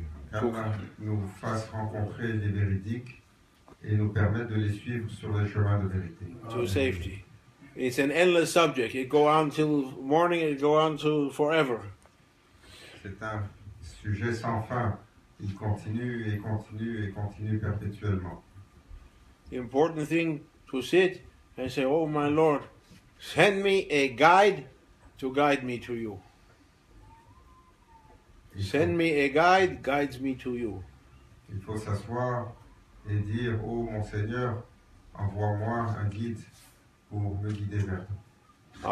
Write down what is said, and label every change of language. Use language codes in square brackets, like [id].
[fr] Qu'Allah nous fasse rencontrer les véridiques et nous permette de les suivre sur les chemins de vérité. [en] To safety. It's an endless subject. It go on till morning, it go on till forever. [fr] C'est un sujet sans fin. Il continue et continue et continue perpétuellement. [en] The important thing to sit and say, oh my Lord, send me a guide to guide me to you. Send me a guide, guides me to you. [fr] Il faut s'asseoir et dire, oh mon Seigneur, envoie-moi un guide pour me guider vers toi.